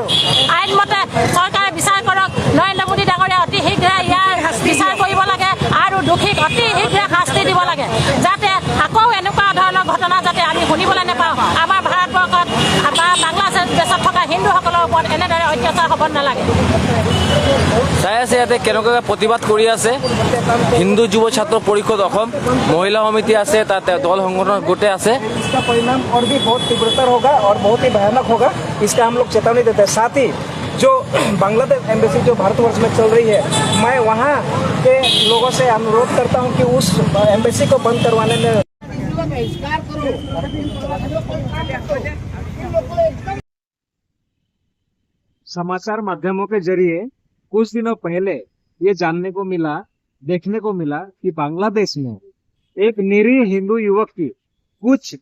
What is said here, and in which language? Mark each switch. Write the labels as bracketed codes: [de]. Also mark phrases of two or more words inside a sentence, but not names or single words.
[as] আইনমতে চৰকাৰে বিচাৰ কৰক, নৰেন্দ্ৰ মোদী ডাঙৰীয়া অতি শীঘ্ৰে ইয়াৰ বিচাৰ কৰিব লাগে আৰু দোষীক অতি শীঘ্ৰে শাস্তি দিব লাগে, যাতে আকৌ এনেকুৱা ধৰণৰ ঘটনা যাতে আমি শুনিবলৈ নাপাওঁ। আমাৰ ভাৰতবৰ্ষত বা বাংলাদেশত থকা হিন্দুসকলৰ ওপৰত এনেদৰে অত্যাচাৰ হ'ব নালাগে। চাই আছে ইয়াতে কেনেকৈ প্ৰতিবাদ কৰি আছে হিন্দু যুৱ ছাত্ৰ পৰিষদ অসম, মহিলা সমিতি আছে, তাতে দল সংগঠন গোটেই আছে। [hi] इसका परिणाम और भी बहुत तीव्रतर होगा और बहुत ही भयानक होगा, इसका हम लोग चेतावनी देते हैं। साथ ही जो बांग्लादेश एम्बेसी जो भारतवर्ष में चल रही है, मैं वहाँ के लोगों से अनुरोध करता हूँ कि उस एम्बेसी को बंद करवाने में समाचार माध्यमों के जरिए कुछ दिनों पहले ये जानने को मिला, देखने को मिला कि बांग्लादेश में एक निरीह हिंदू युवक की कुछ